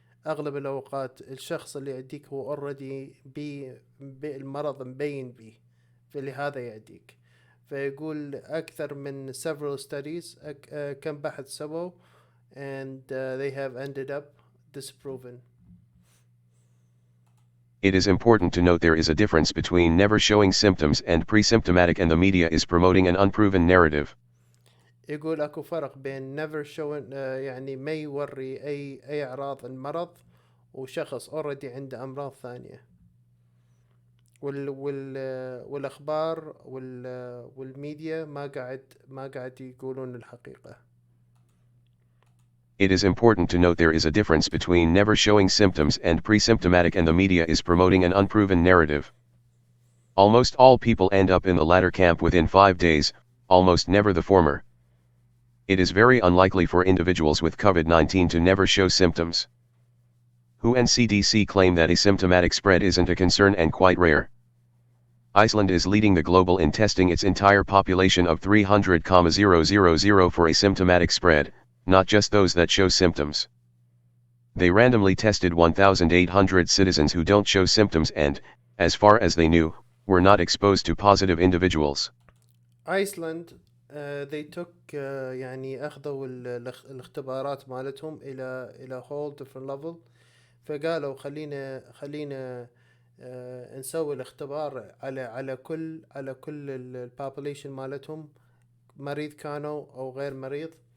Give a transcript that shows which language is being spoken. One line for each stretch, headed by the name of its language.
Arabic: أغلب الأوقات الشخص اللي يعديك هو already المرض مبين بيه، فلهذا يعديك. فيقول أكثر من
English: several studies
Arabic: كم بحث سووا
English: and they have ended up disproven. It is important to note there is a difference between never showing symptoms and pre-symptomatic, and the media is promoting an unproven narrative.
Arabic: يقول أكو فرق بين
English: never showing
Arabic: يعني ما يوري أي أعراض المرض، وشخص already عنده أمراض ثانية. والأخبار والميديا ما قاعد يقولون الحقيقة.
English: It is important to note there is a difference between never showing symptoms and pre-symptomatic, and the media is promoting an unproven narrative. Almost all people end up in the latter camp within 5 days, almost never the former. It is very unlikely for individuals with COVID-19 to never show symptoms. WHO and CDC claim that asymptomatic spread isn't a concern and quite rare. Iceland is leading the global in testing its entire population of 300,000 for asymptomatic spread, not just those that show symptoms. They randomly tested 1,800 citizens who don't show symptoms and, as far as they knew, were not exposed to positive individuals. Iceland they took
Arabic: يعني أخذوا الاختبارات مالتهم إلى
English: whole different level.
Arabic: فقالوا خلينا نسوي الاختبار على كل البوبوليشن مالتهم، مريض كانوا أو غير مريض.